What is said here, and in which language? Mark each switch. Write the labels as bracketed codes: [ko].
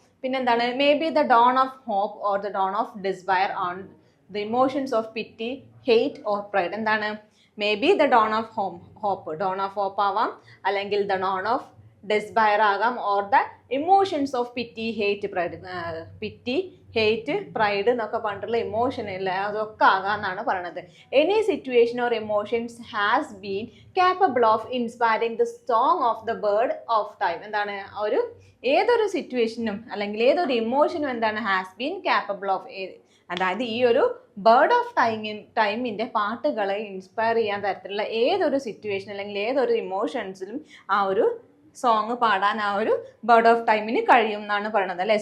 [ml] പിന്നെന്താണ്, [en] May be the dawn of hope or the dawn of despair on the emotions of pity, hate or pride. [ml] എന്താണ്, [en] may be the dawn of hope, dawn of hope [ml] ആവാം, അല്ലെങ്കിൽ [en] the dawn of despair [ml] ആകാം, [en] Or the emotions of pity, hate, pride. [ml] പിറ്റി, hate, pride എന്നൊക്കെ പറഞ്ഞിട്ടുള്ള emotion ഇല്ല, അതൊക്കെ ആകാമെന്നാണ് പറയണത്. [en] Any situation or emotions has been capable of inspiring the song of the bird of time. [ml] എന്താണ്, ഒരു ഏതൊരു സിറ്റുവേഷനും അല്ലെങ്കിൽ ഏതൊരു ഇമോഷനും എന്താണ്, [en] has been capable of, [ml] അതായത് ഈ ഒരു ബേർഡ് ഓഫ് ടൈമിൻ്റെ പാട്ടുകളെ ഇൻസ്പയർ ചെയ്യാൻ തരത്തിലുള്ള ഏതൊരു സിറ്റുവേഷൻ അല്ലെങ്കിൽ ഏതൊരു ഇമോഷൻസിലും ആ ഒരു സോങ് പാടാൻ ആ ഒരു ബേർഡ് ഓഫ് ടൈമിന് കഴിയും എന്നാണ് പറയണത് അല്ലേ.